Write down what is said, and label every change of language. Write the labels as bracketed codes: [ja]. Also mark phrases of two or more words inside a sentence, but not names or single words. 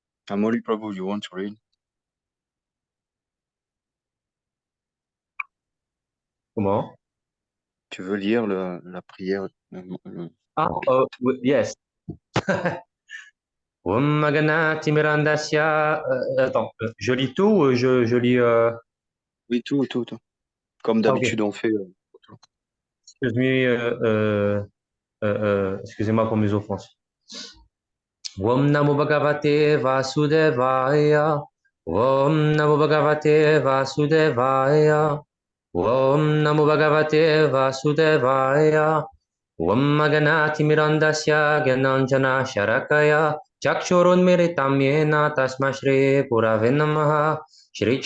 [en] Amoli Prabhu, you want to read? [fr] Comment? Tu veux lire la prière? [en] Ah, yes. [sa] Om Maganati Mirandasya. [fr] Attends, je lis tout ou je lis. Oui, tout. Comme [en] Ah, ok. [fr] d'habitude, on fait. [en] Excuse me, [fr] excusez-moi pour mes offenses. [sa] Om Namo Bhagavate Vasudevaya. Om Namo Bhagavate Vasudevaya. Om Namo Bhagavate Vasudevaya. Om Maganati Mirandasya Gyananjana Sharakaya Chakshurunmiritam Yena Tasma Shri Purave Namaha Shri